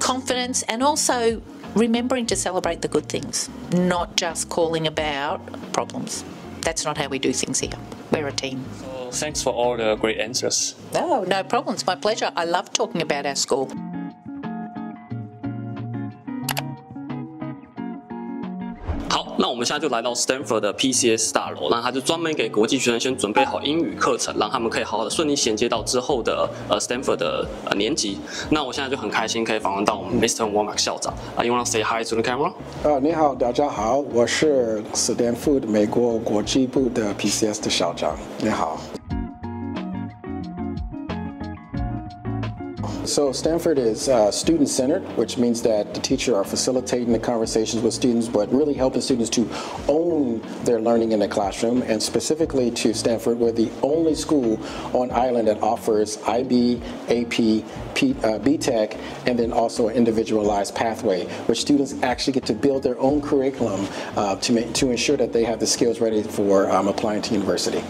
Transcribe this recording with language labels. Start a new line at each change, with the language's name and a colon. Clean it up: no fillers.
English: Confidence, and also remembering to celebrate the good things, not just calling about problems. That's not how we do things here. We're a team. So thanks for all the great answers. No problems. My pleasure. I love talking about our school.
Chinese: 好，那我们现在就来到 Stamford 的 PCS 大楼，那它就专门给国际学生先准备好英语课程，让他们可以好好的顺利衔接到之后的Stamford 的年级。那我现在就很开心可以访问到我们 Mr.
English: Mark 校长。You wanna say hi to the camera?
Chinese: 你好，大家好，我是斯坦福美国国际部的 PCS 的校长。你好。
English: So Stamford is student-centered, which means that the teacher are facilitating the conversations with students, but really helping students to own their learning in the classroom. And specifically to Stamford, we're the only school on island that offers IB, AP, BTech, and then also an individualized pathway, where students actually get to build their own curriculum to ensure that they have the skills ready for applying to university.